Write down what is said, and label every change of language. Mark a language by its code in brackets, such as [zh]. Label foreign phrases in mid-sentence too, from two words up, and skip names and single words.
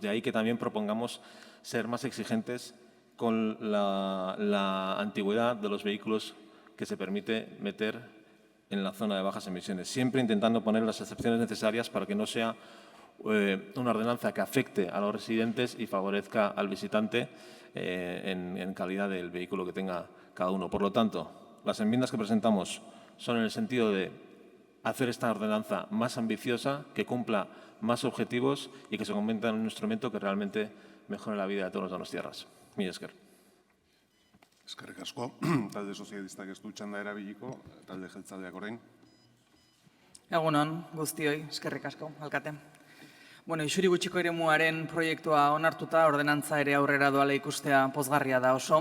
[es] De ahí que también propongamos ser más exigentes con la antigüedad de los vehículos que se permite meter en la zona de bajas emisiones, siempre intentando poner las excepciones necesarias para que no sea una ordenanza que afecte a los residentes y favorezca al visitante en calidad del vehículo que tenga cada uno. Por lo tanto, las enmiendas que presentamos son en el sentido de hacer esta ordenanza más ambiciosa, que cumpla más objetivos y que se convierta en un instrumento que realmente mejore la vida de todos los donostiarras. [eu] Mila esker. Eskerrik asko. Talde sozialistak ez du txanda erabiliko, talde jeltzaleak orain. Egunon, guztioi, eskerrik asko, alkate. Bueno, Isuri gutxiko eremuaren proiektua onartuta, ordenantza ere aurrera doala ikustea pozgarria da oso.